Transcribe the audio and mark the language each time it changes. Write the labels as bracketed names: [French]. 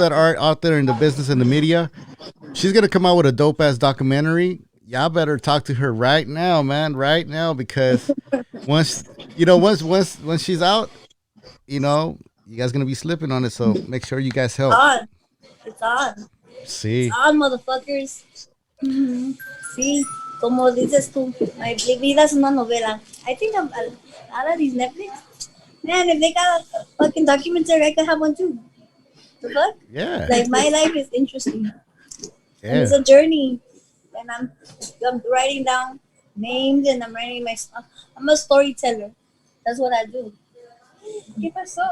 [English] that are out there in the business and the media. She's gonna come out with a dope ass documentary. Y'all better talk to her right now, man, right now, because once once she's out, you guys gonna be slipping on it. So make sure you guys help. On. It's on. It's See, on, motherfuckers. [Spanish] Sí, como dices tú, [English] my [Spanish] vida es una novela. [English] I think out of these Netflix, man, if they got a fucking documentary, I could have one too. The fuck? yeah, Like my life is interesting, and yeah, it's a journey, and I'm writing down names, and I'm writing my stuff. I'm a storyteller. That's what I do. [Spanish] ¿Qué pasó?